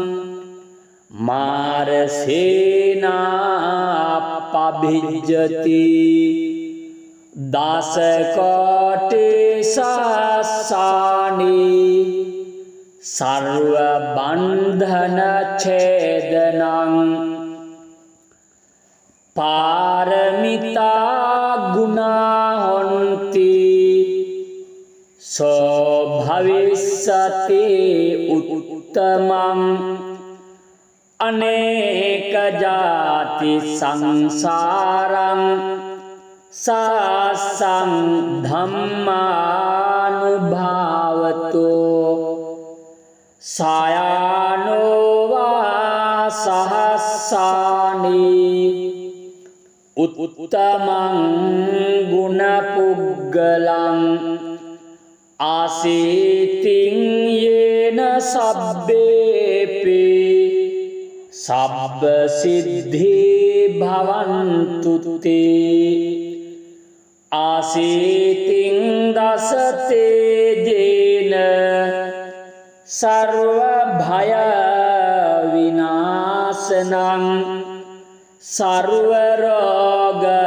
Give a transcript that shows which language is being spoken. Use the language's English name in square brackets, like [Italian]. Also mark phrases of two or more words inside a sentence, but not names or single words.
[Pali] මාරසේනා පබිජ්ජති දසකෝටි සාසානී සර්ව බන්ධන ඡේදනං පාරමිතා ගුණා හොන්ති සෝ භවිස්සති උත්තමං අනේක ජාති සංසාරං සාසං ධම්මානුභාවතු සායනෝවා සහස්සානී උත්තමං ගුණපුග්ගලං ආසීතින් යේන සබ්බේපි සබ්බ සිද්ධි භවන්තු තේ ආසීතින් දසතේජේන සර්ව භය විනාශනං සර්ව රෝග